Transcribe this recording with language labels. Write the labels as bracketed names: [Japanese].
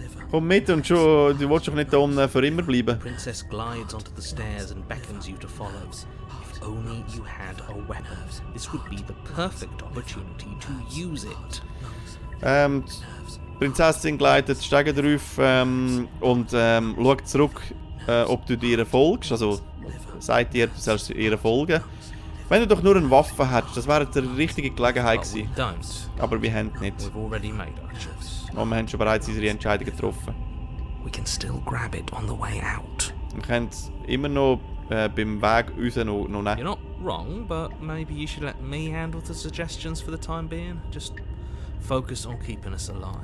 [German] Komm mit und schon, du willst doch nicht da unten für immer bleiben. [English] The princess glides onto the stairs and beckons you to follow. If only you had a weapon, this would be the perfect opportunity to use it. [German] Die Prinzessin gleitet die Stege drauf und schaut zurück, ob du ihr folgst. Also sagt dir, du sollst ihr folgen. Wenn du doch nur eine Waffe hättest, das wäre die richtige Gelegenheit gewesen. Aber wir haben nicht. [English] We've already made our choice. [German] Und wir haben schon bereits unsere Entscheidung getroffen. [English] We can still grab it on the way out. [German] Wir können es immer noch beim Weg raus noch nehmen. [English] You're not wrong, but maybe you should let me handle the suggestions for the time being. Just focus on keeping us alive.